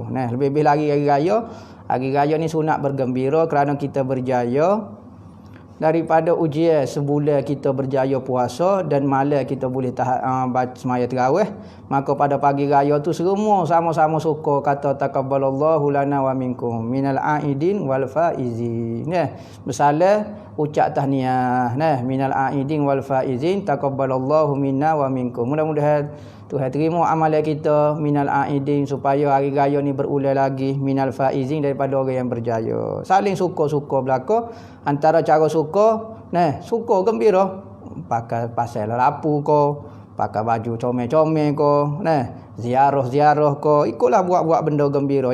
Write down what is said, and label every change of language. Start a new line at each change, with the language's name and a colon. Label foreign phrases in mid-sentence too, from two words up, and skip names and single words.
Malay: Lebih-lebih lagi hari raya ni sunat bergembira kerana kita berjaya daripada ujian sebulan kita berjaya puasa dan malam kita boleh tahan semaya tarawih. Maka pada pagi raya tu semua sama-sama suka kata
Arabic: تقبل الله لنا ومنكم من العائدين والفائزين.
Malay: Bersalah ucap tahniah
Arabic: من العائدين والفائزين تقبل الله منا ومنكم.
Malay: Mudah-mudahan Tuhan terima amalan kita
Arabic: من العائدين
Malay: supaya hari raya ni berulang lagi
Arabic: من الفائزين
Malay: daripada orang yang berjaya. Saling suka-suka belaka. Antara cara suka gembira, pakai pasal lapu ko, pakai baju comel-comel ko, ziarah-ziarah ko, ikutlah buat-buat benda gembira.